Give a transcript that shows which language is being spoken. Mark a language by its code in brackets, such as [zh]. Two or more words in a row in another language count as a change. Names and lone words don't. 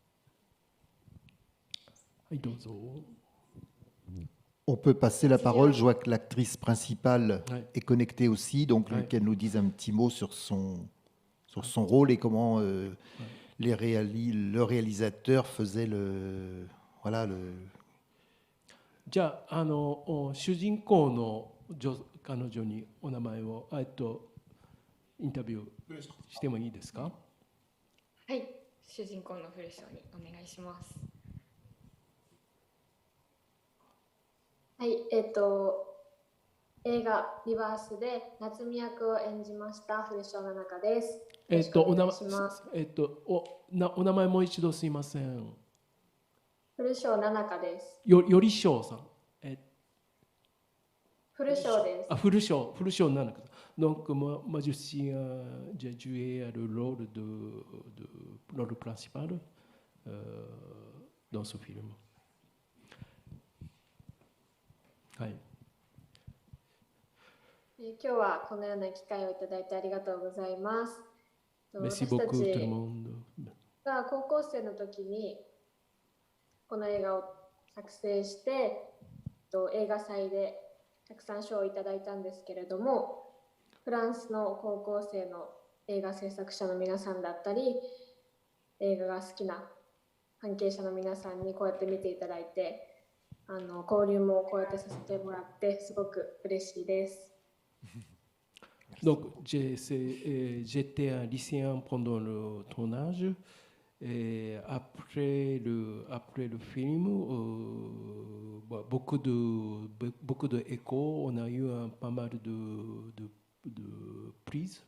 [fr] On peut passer la parole. Je vois que l'actrice principale est connectée aussi, donc qu'elle nous dise un petit mot sur son rôle et comment le réalisateur faisait le... Voilà, [ja] じゃあ、主人公の彼女にお名前をインタビューしてもいいですか？はい、主人公の古章にお願いします。はい、映画「リバース」で夏美役を演じました古章菜々香です。お名前もう一度すいません。古章菜々香です。よりしょうさん。古章です。 [fr] 古章菜々香さん。Donc, moi, j'ai joué le rôle principal dans ce film. [ja] はい。今日はこのような機会をいただいてありがとうございます。 [fr] Merci [ja] 私た [fr] beaucoup tout le [ja] ち [fr] monde. [ja] が高校生の時にこの映画を作成して映画祭でたくさん賞をいただいたんですけれども、フランスの高校生の映画制作者の皆さんだったり、映画が好きな関係者の皆さんにこうやって見ていただいて、交流もこうやってさせてもらってすごく嬉しいです。 [fr] Donc, j'étais un lycéen pendant le tournage. Et après le film, beaucoup de échos. On a eu pas mal de prises.